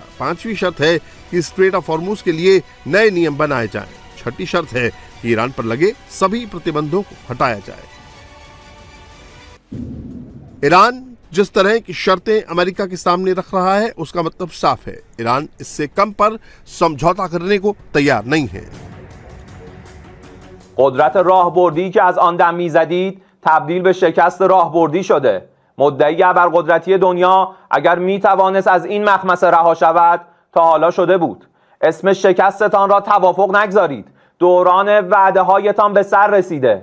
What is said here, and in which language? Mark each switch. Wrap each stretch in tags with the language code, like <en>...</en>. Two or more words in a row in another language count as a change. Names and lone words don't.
<hi>पांचवी शर्त है कि स्ट्रेट ऑफ हॉर्मुज के लिए नए नियम बनाए जाएं। छठी शर्त है कि ईरान पर लगे सभी प्रतिबंधों को हटाया जाए। ईरान जिस तरह की शर्तें अमेरिका के सामने रख रहा है उसका मतलब साफ है, ईरान इससे कम पर समझौता करने को तैयार नहीं है।</hi> <fa>قدرت راهبردی که از آن دم میزدید تبدیل به شکست راهبردی شده. مدعی ابرقدرتی دنیا اگر میتوانست از این مخمسه رها شود تا حالا شده بود. اسم شکستتان را توافق نگذارید. دوران وعده هایتان به سر رسیده.</fa>